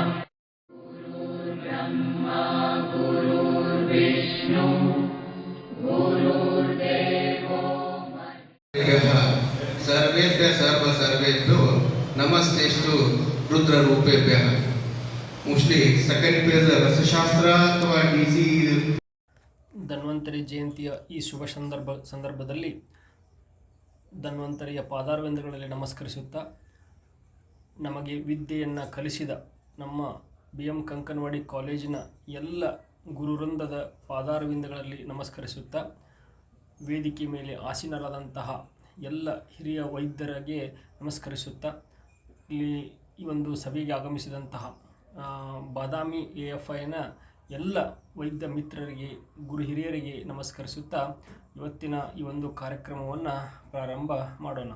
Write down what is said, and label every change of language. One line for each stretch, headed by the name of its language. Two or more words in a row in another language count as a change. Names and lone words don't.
Sanskrit: गुरुर्ब्रह्मा गुरुर्विष्णु गुरुर्देवो सर्वेभ्यः सर्वेभ्यो नमस्तेस्तु रुद्ररूपेभ्यः।
English: mostly second page
Kannada: ರಸಶಾಸ್ತ್ರ ಅಥವಾ ಡಿಸಿ ಧನ್ವಂತರಿ ಜಯಂತಿಯ ಈ ಶುಭ ಸಂದರ್ಭದಲ್ಲಿ ಧನ್ವಂತರಿಯ ಪಾದಾರವಿಂದಗಳಲ್ಲಿ ನಮಸ್ಕರಿಸುತ್ತಾ ನಮಗೆ ವಿದ್ಯೆಯನ್ನು ಕಲಿಸಿದ ನಮ್ಮ BM ಕಂಕನವಾಡಿ ಕಾಲೇಜಿನ ಎಲ್ಲ ಗುರುವೃಂದದ ಪಾದಾರವಿಂದಗಳಲ್ಲಿ ನಮಸ್ಕರಿಸುತ್ತಾ ವೇದಿಕೆ ಮೇಲೆ ಆಸೀನರಾದಂತಹ ಎಲ್ಲ ಹಿರಿಯ ವೈದ್ಯರಿಗೆ ನಮಸ್ಕರಿಸುತ್ತಾ ಇಲ್ಲಿ ಈ ಒಂದು ಸಭೆಗೆ ಆಗಮಿಸಿದಂತಹ ಬಾದಾಮಿ AFIನ ಎಲ್ಲ ವೈದ್ಯ ಮಿತ್ರರಿಗೆ ಗುರು ಹಿರಿಯರಿಗೆ ನಮಸ್ಕರಿಸುತ್ತಾ ಇವತ್ತಿನ ಈ ಒಂದು ಕಾರ್ಯಕ್ರಮವನ್ನು ಪ್ರಾರಂಭ ಮಾಡೋಣ.